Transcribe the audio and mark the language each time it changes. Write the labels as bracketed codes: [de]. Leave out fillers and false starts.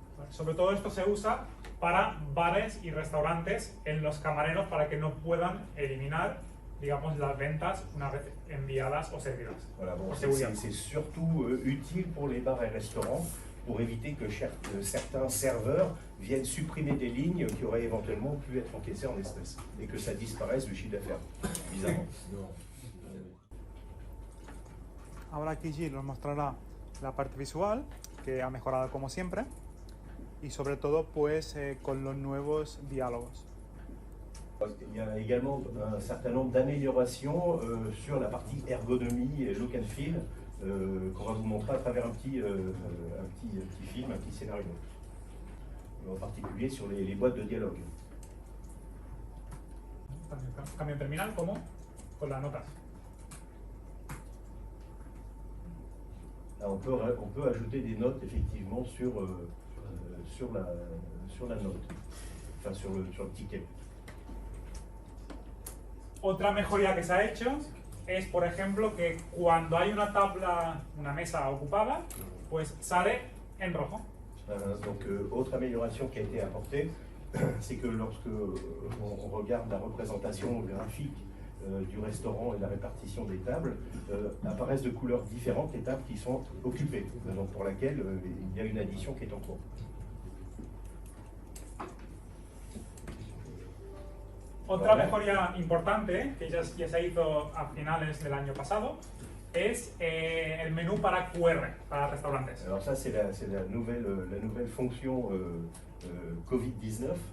[es] Sobre todo esto se usa para bares y restaurantes en los camareros para que no puedan eliminar, digamos, las ventas una vez enviadas o servidas. [fr] Voilà, bon, c'est surtout utile pour les bars et restaurants pour éviter que certains serveurs viennent supprimer des lignes qui auraient éventuellement pu être encaissées en espèces et que ça disparaisse du chiffre d'affaires, bizarrement. [es] Ahora aquí Gilles nos mostrará la parte visual, que ha mejorado como siempre, y sobre todo pues con los nuevos diálogos. [fr] Il y a également un certain nombre d'améliorations sur la partie ergonomie et look and feel qu'on va vous montrer à travers un petit film, un petit scénario. En particulier sur les boîtes de dialogue. [es] Cambio terminal como con las notas. [fr] Là, on peut ajouter des notes effectivement sur la note, enfin sur le ticket. [es] Otra mejoría que se ha hecho es, por ejemplo, que cuando hay una tabla, una mesa ocupada, pues sale en rojo. [fr] Donc, autre amélioration qui a été apportée, c'est que lorsque on regarde la représentation graphique du restaurant et la répartition des tables, apparaissent de couleurs différentes les tables qui sont occupées, donc pour laquelle il y a une addition qui est en cours. [es] Otra mejoría importante que ya se hizo a finales del año pasado es el menú para QR, para restaurantes. [fr] Alors ça, c'est la nouvelle fonction Covid-19.